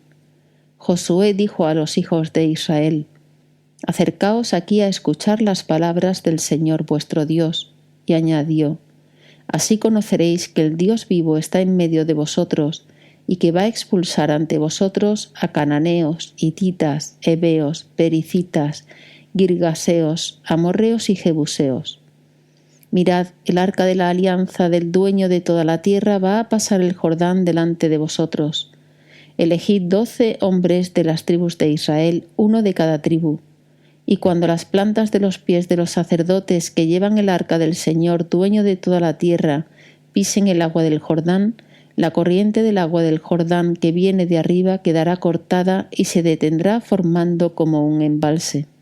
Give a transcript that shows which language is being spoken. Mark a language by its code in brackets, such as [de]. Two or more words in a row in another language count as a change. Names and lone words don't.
[es] Josué dijo a los hijos de Israel: Acercaos aquí a escuchar las palabras del Señor vuestro Dios. Y añadió: Así conoceréis que el Dios vivo está en medio de vosotros, y que va a expulsar ante vosotros a cananeos, hititas, heveos, pericitas, girgaseos, amorreos y jebuseos. Mirad, el arca de la alianza del dueño de toda la tierra va a pasar el Jordán delante de vosotros. Elegid 12 hombres de las tribus de Israel, 1 de cada tribu. Y cuando las plantas de los pies de los sacerdotes que llevan el arca del Señor, dueño de toda la tierra, pisen el agua del Jordán, la corriente del agua del Jordán que viene de arriba quedará cortada y se detendrá formando como un embalse.